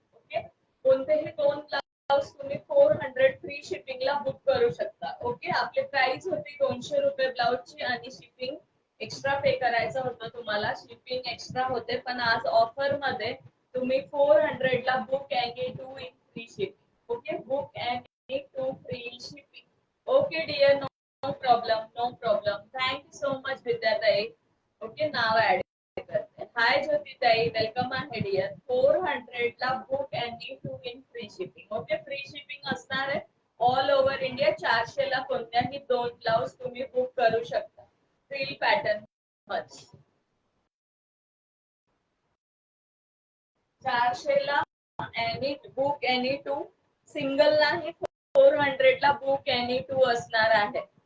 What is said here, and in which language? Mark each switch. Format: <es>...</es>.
<mr>Okay, कोणतेही दोन blouse तुम्ही 400 फ्री शिपिंगला बुक करू शकता. ओके, आपली प्राइस होती 200 रुपये ब्लाउजची, आणि शिपिंग एक्स्ट्रा पे करायचं होतं तुम्हाला. शिपिंग एक्स्ट्रा होते, पण आज ऑफर मध्ये तुम्ही 400 ला</mr> <en>Book any two in free shipping. Okay, book any two free shipping. Okay dear, no problem, no problem. Thank you so much</en> <mr>Vidyatai. Okay, now add करते. हाय ज्योतिताई, वेलकम आहे डिअर.</mr> <en>400 ला book any two in free shipping.</en> <mr>Okay, free shipping असणार आहे</mr> <en>All over India.</en> <mr>400 ला कोणत्याही दोन blouse तुम्ही book करू शकता.</mr> <en>Free pattern much.</en> <mr>400 ला</mr> <en>any book any two,</en> <mr>single नाही, 400 ला</mr> <en>book any two</en> <mr>असणार आहे.</mr>